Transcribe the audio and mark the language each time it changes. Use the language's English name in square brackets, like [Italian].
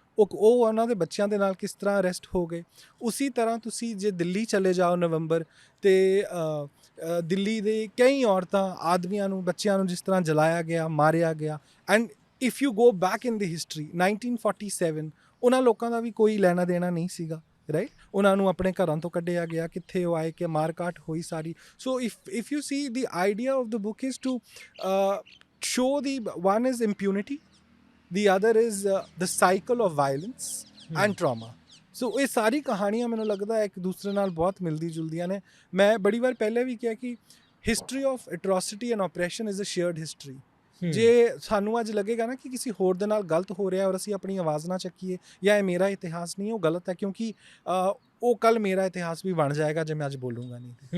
[Punjabi] ਉਹ ਉਹਨਾਂ ਦੇ ਬੱਚਿਆਂ ਦੇ ਨਾਲ ਕਿਸ ਤਰ੍ਹਾਂ ਅਰੈਸਟ ਹੋ ਗਏ। ਉਸੀ ਤਰ੍ਹਾਂ ਤੁਸੀਂ ਜੇ ਦਿੱਲੀ ਚਲੇ ਜਾਓ ਨਵੰਬਰ, ਅਤੇ ਦਿੱਲੀ ਦੇ ਕਈ ਔਰਤਾਂ, ਆਦਮੀਆਂ ਨੂੰ, ਬੱਚਿਆਂ ਨੂੰ ਜਿਸ ਤਰ੍ਹਾਂ ਜਲਾਇਆ ਗਿਆ, ਮਾਰਿਆ ਗਿਆ। [English] and if you go back in the history [Punjabi] 1947, ਉਹਨਾਂ ਲੋਕਾਂ ਦਾ ਵੀ ਕੋਈ ਲੈਣਾ ਦੇਣਾ ਨਹੀਂ ਸੀਗਾ, ਰਾਈਟ। ਉਹਨਾਂ ਨੂੰ ਆਪਣੇ ਘਰਾਂ ਤੋਂ ਕੱਢਿਆ ਗਿਆ, ਕਿੱਥੇ ਉਹ ਆਏ ਕਿ ਮਾਰਕਾਟ ਹੋਈ ਸਾਰੀ। [English] So if you see the idea of the book is to show one is impunity, the other is the cycle of violence and trauma. [Punjabi] So ਇਹ ਸਾਰੀ ਕਹਾਣੀਆਂ ਮੈਨੂੰ ਲੱਗਦਾ ਇੱਕ ਦੂਸਰੇ ਨਾਲ ਬਹੁਤ ਮਿਲਦੀ ਜੁਲਦੀਆਂ ਨੇ। ਮੈਂ ਬੜੀ ਵਾਰ ਪਹਿਲੇ ਵੀ ਕਿਹਾ ਕਿ [English] History of atrocity and oppression is a shared history. [Punjabi] ਜੇ ਸਾਨੂੰ ਅੱਜ ਲੱਗੇਗਾ ਨਾ ਕਿ ਕਿਸੇ ਹੋਰ ਦੇ ਨਾਲ ਗਲਤ ਹੋ ਰਿਹਾ ਔਰ ਅਸੀਂ ਆਪਣੀ ਆਵਾਜ਼ ਨਾ ਚੱਕੀਏ, ਜਾਂ ਇਹ ਮੇਰਾ ਇਤਿਹਾਸ ਨਹੀਂ, ਉਹ ਗਲਤ ਹੈ, ਕਿਉਂਕਿ ਉਹ ਕੱਲ੍ਹ ਮੇਰਾ ਇਤਿਹਾਸ ਵੀ ਬਣ ਜਾਏਗਾ ਜੇ ਮੈਂ ਅੱਜ ਬੋਲੂੰਗਾ ਨਹੀਂ।